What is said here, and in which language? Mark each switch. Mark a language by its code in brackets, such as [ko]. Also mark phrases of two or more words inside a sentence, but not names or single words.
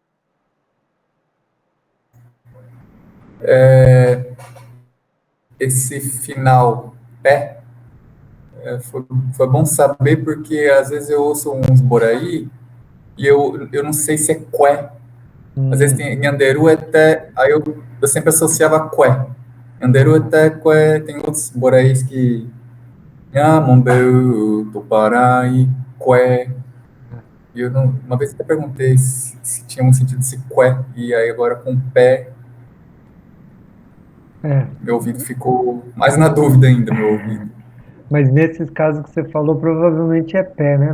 [pt] Esse final pé foi bom saber, porque às vezes eu ouço uns boraí e eu não sei se é qué. Às vezes tem Nhanderu até, aí eu sempre associava qué. Nhanderu até qué, tem outros boraís que Nhamombeu, Tuparai, qué. E uma vez até perguntei se tinha um sentido se qué, e aí agora com pé, meu ouvido ficou mais na dúvida ainda, meu ouvido. Mas nesses casos que você falou, provavelmente é pé, né?